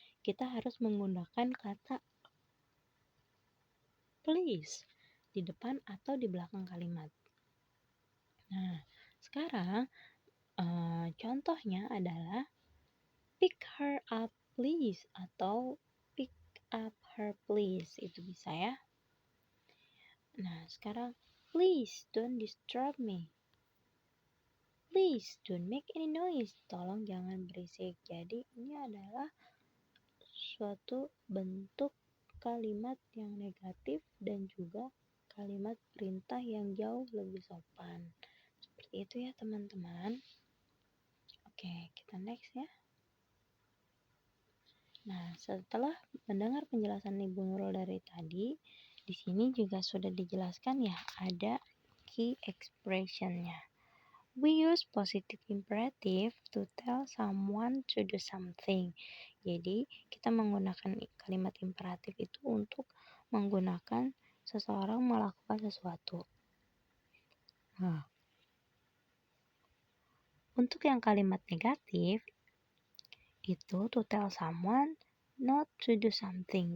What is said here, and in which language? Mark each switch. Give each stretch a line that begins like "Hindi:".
Indonesian: Kita harus menggunakan kata please di depan atau di belakang kalimat. Nah, sekarang contohnya adalah
English: pick her up please
Indonesian: atau
English: pick up her please,
Indonesian: itu bisa ya. Nah, sekarang
English: please don't disturb me. Please don't make any noise.
Indonesian: Tolong jangan berisik. Jadi ini adalah suatu bentuk kalimat yang negatif dan juga kalimat perintah yang jauh lebih sopan. Seperti itu ya teman-teman. Oke, kita next ya. Nah, setelah mendengar penjelasan Ibu Nurul dari tadi, di sini juga sudah dijelaskan ya, ada key expression-nya.
English: We use positive imperative to tell someone to do something.
Indonesian: Jadi, kita menggunakan kalimat imperatif itu untuk menggunakan seseorang melakukan sesuatu. Nah, untuk yang kalimat negatif, itu
English: to tell someone not to do something.